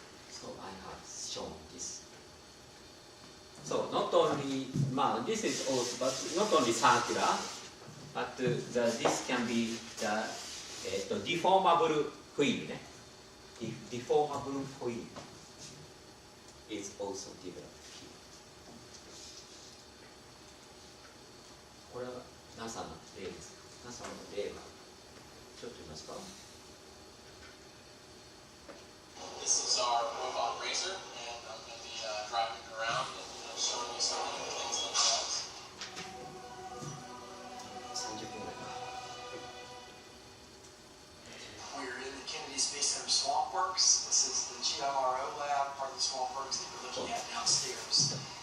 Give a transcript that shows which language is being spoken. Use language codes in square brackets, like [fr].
[en] So I have shown this. So not only, this is also, but not only circular, but this can be the deformable wheel. Deformable wheel is also developed here. [ja] これは NASA の例です。NASA の例がちょっと見ますか？ [en] This is our robot razor, and I'm going to be driving it around and showing you some of the things that it does. [ja] 30分ぐらいか。 [en] We're in the Kennedy Space Center Swamp Works. This is the GMRO lab, part of the Swamp Works that you're looking at downstairs.